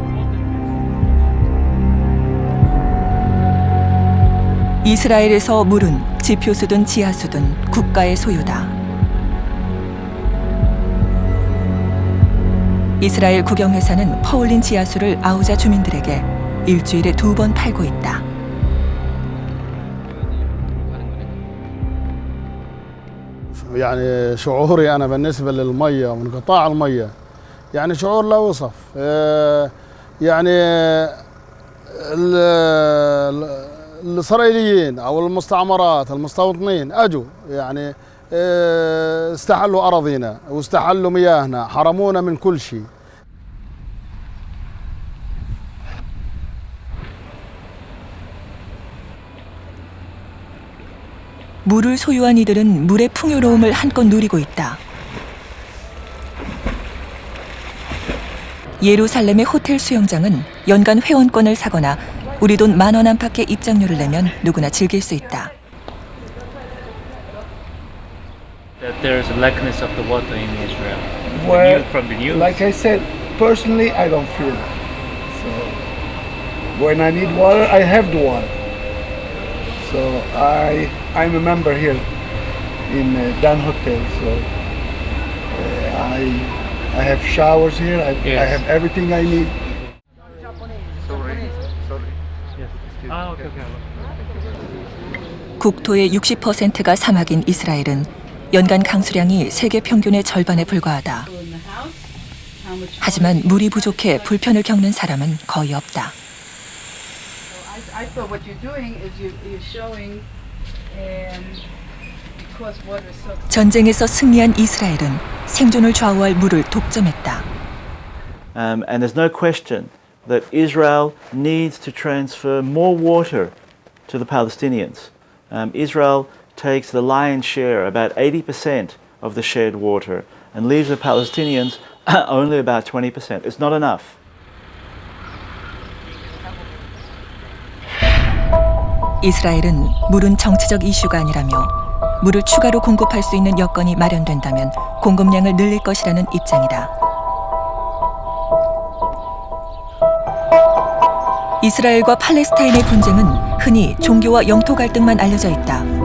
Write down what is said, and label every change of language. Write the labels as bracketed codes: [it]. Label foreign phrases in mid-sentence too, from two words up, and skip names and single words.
[ko] 이스라엘에서 물은 지표수든 지하수든 국가의 소유다. 이스라엘 국영회사는 퍼올린 지하수를 아우자 주민들에게 일주일에 2번 팔고 있다. [ar] يعني شعوري أنا بالنسبة للمية وانقطاع المية يعني شعور لا يوصف. يعني الإسرائيليين أو المستعمرات المستوطنين أجوا يعني استحلوا أراضينا واستحلوا مياهنا حرمونا من كل شيء. [ko] 물을 소유한 이들은 물의 풍요로움을 한껏 누리고 있다. 예루살렘의 호텔 수영장은 연간 회원권을 사거나 우리 돈 10,000원 안팎의 입장료를 내면 누구나 즐길 수 있다. [en] That there's a lackness of the water in Israel. Well, From the news. like I said, personally, I don't feel it. So when I need water, I have the water. So I'm a member here in Dan Hotel. So I have showers here. I have everything I need. Okay. [ko] 국토의 60%가 사막인 이스라엘은 연간 강수량이 세계 평균의 절반에 불과하다. 하지만 물이 부족해 불편을 겪는 사람은 거의 없다. 전쟁에서 승리한 이스라엘은 생존을 좌우할 물을 독점했다. [en] And there's no question that Israel needs to transfer more water to the Palestinians. Israel takes the lion's share, about 80% of the shared water, and leaves the Palestinians only about 20%. It's not enough. [ko] 이스라엘은 물은 정치적 이슈가 아니라며 물을 추가로 공급할 수 있는 여건이 마련된다면 공급량을 늘릴 것이라는 입장이다. 이스라엘과 팔레스타인의 분쟁은 흔히 종교와 영토 갈등만 알려져 있다.